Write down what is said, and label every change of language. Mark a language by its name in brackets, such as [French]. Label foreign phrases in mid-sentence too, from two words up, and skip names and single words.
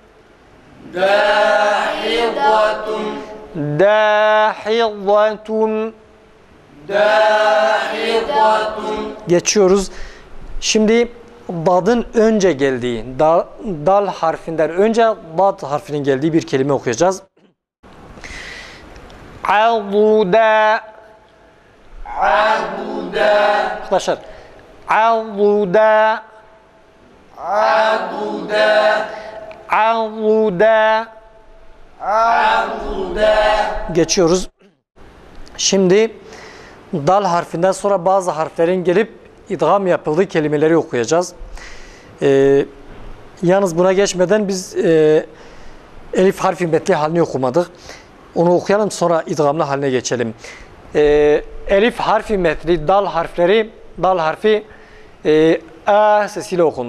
[Arabic] dahidatun, dahidatun. dahidatun. [Turkish] Geçiyoruz. Şimdi dadın önce geldiği, dal harfinden önce dad harfinin geldiği bir kelime okuyacağız. [Arabic] Aduda. Aduda, Arkadaşlar. Aduda. aduda, Aduda. aduda. [Turkish] Geçiyoruz. Şimdi dal harfinden sonra bazı harflerin gelip idgam yapıldığı kelimeleri okuyacağız. Yalnız buna geçmeden biz elif harfi metli halini okumadık. Onu okuyalım, sonra idgamlı haline geçelim. Elif harfi metli dal harfi a sesiyle okunur.